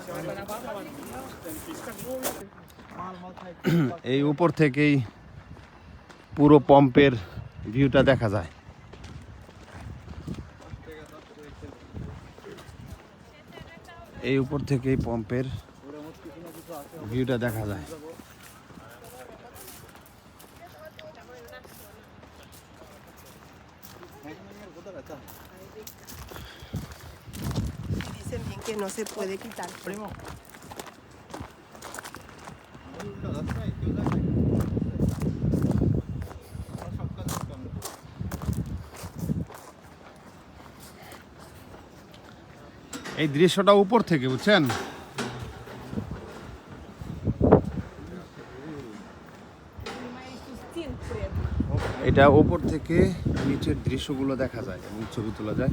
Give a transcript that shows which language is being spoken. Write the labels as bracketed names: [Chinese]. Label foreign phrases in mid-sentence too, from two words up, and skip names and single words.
[Bangla] এই উপর থেকেই পুরো পম্পের ভিউটা দেখা যায়। এই উপর থেকেই পম্পের ভিউটা দেখা যায়। [Spanish] Dicen bien que no se puede quitar. Primo. [Bangla] এই দৃশ্যটা উপর থেকে, বুঝছেন? এটা উপর থেকে নিচের দৃশ্যগুলো দেখা যায় এবং ছবি তোলা যায়।